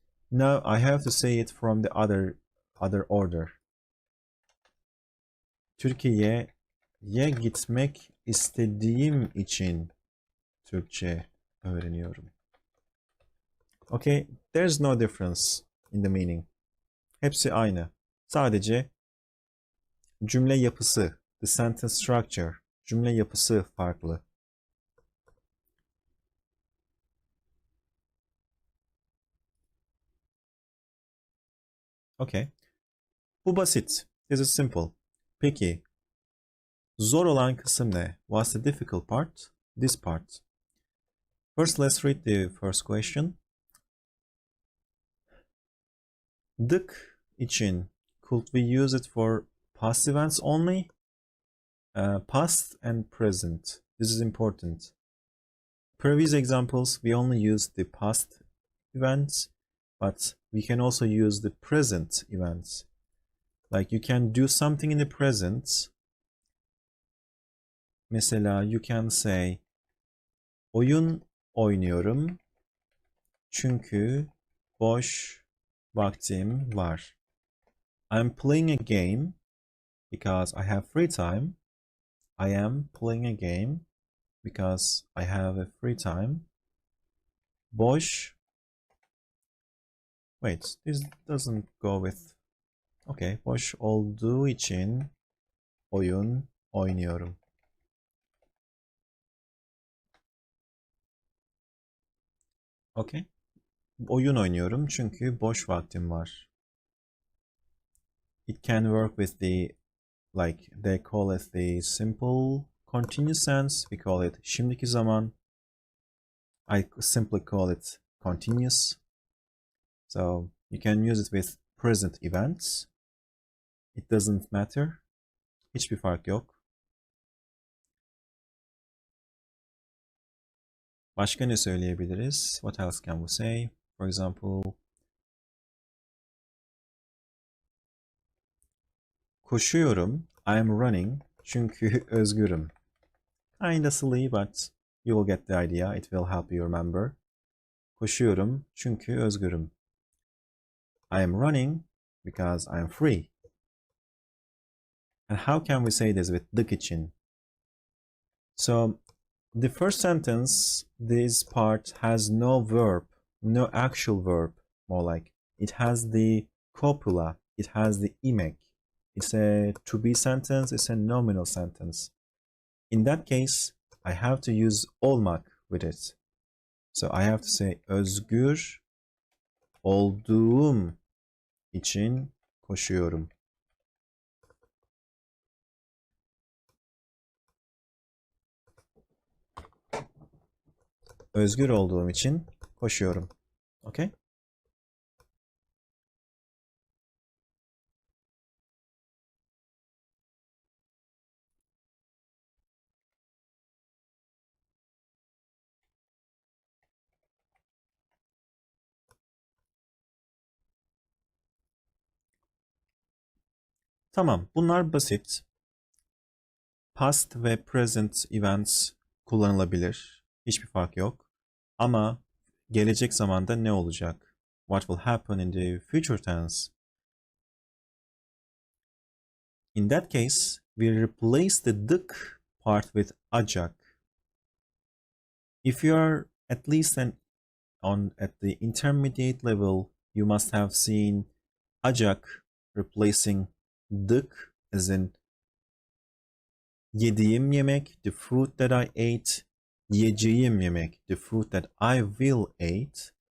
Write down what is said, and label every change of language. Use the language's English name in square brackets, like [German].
[English] Now I have to say it from the other order. [Turkish] Türkiye'ye gitmek istediğim için Türkçe öğreniyorum. [English] Okay, there's no difference in the meaning. [Turkish] Hepsi aynı. Sadece cümle yapısı, [English] the sentence structure, [Turkish] cümle yapısı farklı. Okay. Bu basit. [English] This is simple. [Turkish] Peki, zor olan kısım ne? [English] What's the difficult part? This part. First, let's read the first question. Dık için, could we use it for past events only? Past and present. This is important. Previous examples, we only used the past events, but we can also use the present events. Like you can do something in the present. [Turkish] Mesela [English] you can say [Turkish] oyun oynuyorum çünkü boş vaktim var. [English] I'm playing a game because I have free time. I am playing a game because I have a free time. [Turkish] Boş. [English] Wait, this doesn't go with. [Turkish] Okay, boş olduğu için oyun oynuyorum. Okay. Oyun oynuyorum çünkü boş vaktim var. [English] It can work with the, like they call it the simple continuous tense. We call it şimdiki zaman. I simply call it continuous. So you can use it with present events. It doesn't matter. [Turkish] Hiçbir fark yok. Başka ne söyleyebiliriz? [English] What else can we say? For example, [Turkish] koşuyorum. [English] I'm running. [Turkish] Çünkü özgürüm. [English] Kinda silly, but you will get the idea. It will help you remember. [Turkish] Koşuyorum çünkü özgürüm. [English] I am running because I am free. And how can we say this with dık için? So, the first sentence, this part has no verb, no actual verb, more like. It has the copula, it has the imek. It's a to be sentence, it's a nominal sentence. In that case, I have to use olmak with it. So I have to say [Turkish] özgür olduğum için koşuyorum. Özgür olduğum için koşuyorum. Okay? Tamam, bunlar basit. Past ve [English] present events [Turkish] kullanılabilir. Hiçbir fark yok. Ama gelecek zamanda ne olacak? [English] What will happen in the future tense? In that case, we replace the dık part with acak. If you are at least at the intermediate level, you must have seen acak replacing dık, as in [Turkish] yediğim yemek, [English] the fruit that I ate, [Turkish] yiyeceğim yemek, [English] the fruit that I will eat.